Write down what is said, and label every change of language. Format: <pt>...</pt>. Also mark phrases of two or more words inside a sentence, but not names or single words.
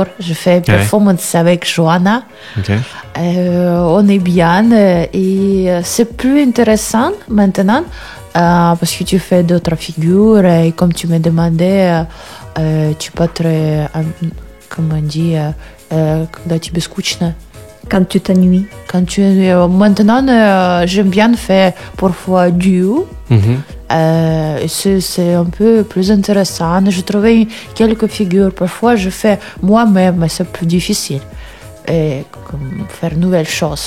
<fr>Je fais performance avec Joanna. Okay. On est bien. Et c'est plus intéressant maintenant parce que tu fais d'autres figures. Et comme tu me demandais, tu peux être, comment dire,</fr> <ru>когда тебе скучно.</ru> <fr>Quand tu t'ennuies. Maintenant, j'aime bien faire parfois duo. Mm-hmm. C'est un peu plus intéressant. Je trouvais quelques figures. Parfois, je fais moi-même, mais c'est plus difficile. Et faire de nouvelles choses.</fr>